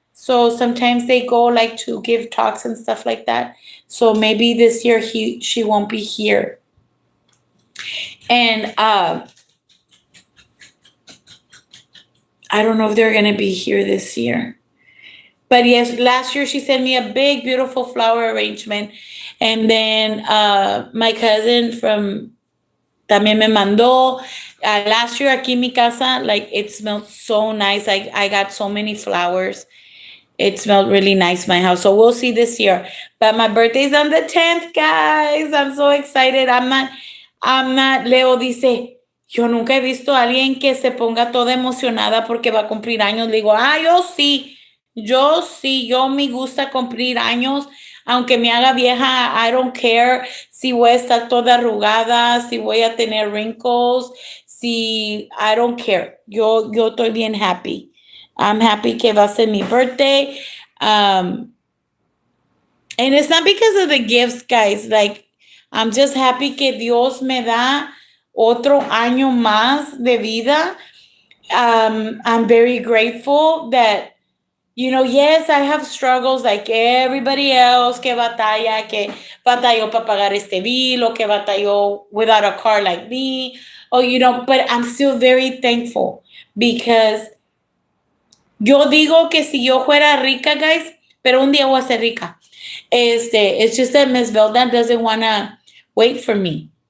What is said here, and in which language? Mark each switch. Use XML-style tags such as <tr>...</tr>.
<en>So sometimes they go like to give talks and stuff like that. So maybe this year she won't be here. And I don't know if they're going to be here this year. But yes, last year she sent me a big, beautiful flower arrangement. And then my cousin from</en> <es>también me mandó.</es> <en>Last year</en> <es>aquí en mi casa,</es> <en>like it smelled so nice. I got so many flowers. It smelled really nice, my house. So we'll see this year. But my birthday's on the 10th, guys. I'm so excited. I'm not,</en> <es>Leo dice, yo nunca he visto a alguien que se ponga toda emocionada porque va a cumplir años. Le digo, yo me gusta cumplir años. Aunque me haga vieja,</es> <en>I don't care</en> <es>si voy a estar toda arrugada, si voy a tener wrinkles, I don't care. Yo estoy bien happy.</es> <en>I'm happy</en> <es>que va a ser mi birthday.</es> <en>And it's not because of the gifts, guys. Like, I'm just happy</en> <es>que Dios me da otro año más de vida.</es> <en>I'm very grateful that, yes, I have struggles like everybody else</en> <es>que batalló para pagar este</es> <en>bill,</en> <es>o que batalló</es> <en>without a car like me, but I'm still very thankful because</en> <es>yo digo que si yo fuera rica, guys, pero un día voy a ser rica.</es> <en>It's just that Miss Velda doesn't want to wait for me.</en>